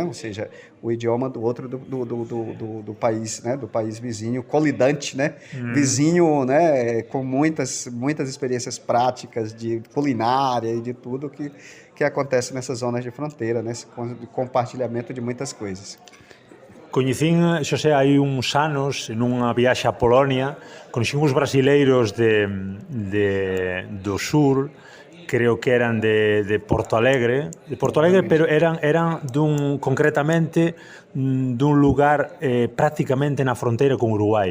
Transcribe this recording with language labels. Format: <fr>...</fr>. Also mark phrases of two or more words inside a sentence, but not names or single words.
<pt>Ou seja, o idioma do outro do país, né? Do país vizinho, colidante, né? Vizinho, né? Com muitas experiências práticas de culinária e de tudo que acontece nessas zonas de fronteira, nesse compartilhamento de muitas coisas.</pt> <gl>Coñecín, Xosé, hai uns anos, nunha viaxe a Polonia, coñecín uns brasileiros do sur, creo que eran de Porto Alegre, pero eran concretamente dun lugar prácticamente na fronteira con Uruguai.</gl>